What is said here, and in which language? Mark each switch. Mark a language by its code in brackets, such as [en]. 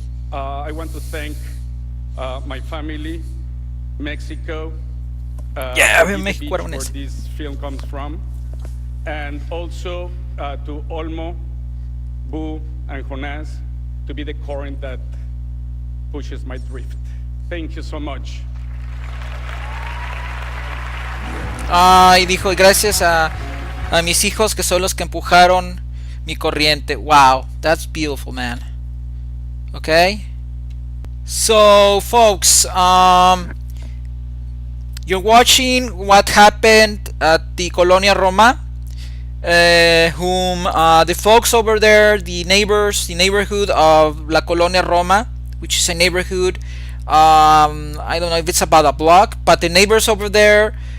[en] I want to thank my family, Mexico, where this film comes from, and also to Olmo, Boo, and Jonas, to be the current that pushes my drift. Thank you so much. [es] Y dijo, gracias a mis hijos que son los que empujaron mi corriente. [en] Wow, that's beautiful, man. Okay, so folks, you're watching what happened at the Colonia Roma, whom the folks over there, the neighborhood of La Colonia Roma, which is a neighborhood, I don't know if it's about a block, but the neighbors over there